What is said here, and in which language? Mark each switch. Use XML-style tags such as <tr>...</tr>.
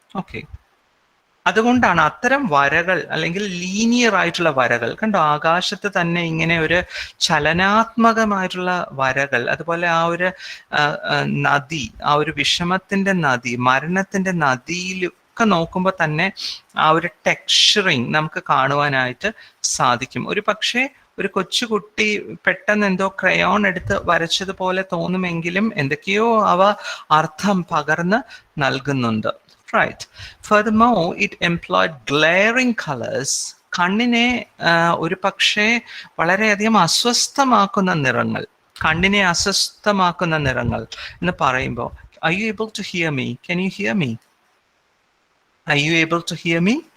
<ml>Okay, അതുകൊണ്ടാണ് അത്തരം വരകൾ അല്ലെങ്കിൽ ലീനിയർ ആയിട്ടുള്ള വരകൾ, കണ്ടോ ആകാശത്ത് തന്നെ ഇങ്ങനെ ഒരു ചലനാത്മകമായിട്ടുള്ള വരകൾ, അതുപോലെ ആ ഒരു നദി, ആ ഒരു വിഷമത്തിന്റെ നദി, മരണത്തിന്റെ നദിയിലൊക്കെ നോക്കുമ്പോൾ തന്നെ ആ ഒരു ടെക്സ്ചറിങ് നമുക്ക് കാണുവാനായിട്ട് സാധിക്കും. ഒരു പക്ഷേ ഒരു കൊച്ചുകുട്ടി പെട്ടെന്ന് എന്തോ ക്രയോൺ എടുത്ത് വരച്ചതുപോലെ തോന്നുമെങ്കിലും എന്തൊക്കെയോ അവ അർത്ഥം പകർന്ന് നൽകുന്നുണ്ട്.</ml> <en>Right. Furthermore, it employed glaring colors.</en> <ml>കണ്ണിനെ ഒരു പക്ഷേ വളരെയധികം അസ്വസ്ഥമാക്കുന്ന നിറങ്ങൾ, കണ്ണിനെ അസ്വസ്ഥമാക്കുന്ന നിറങ്ങൾ എന്ന് പറയുമ്പോൾ,</ml> <en>are you able to hear me? Can you hear me? Are you able to hear me?</en>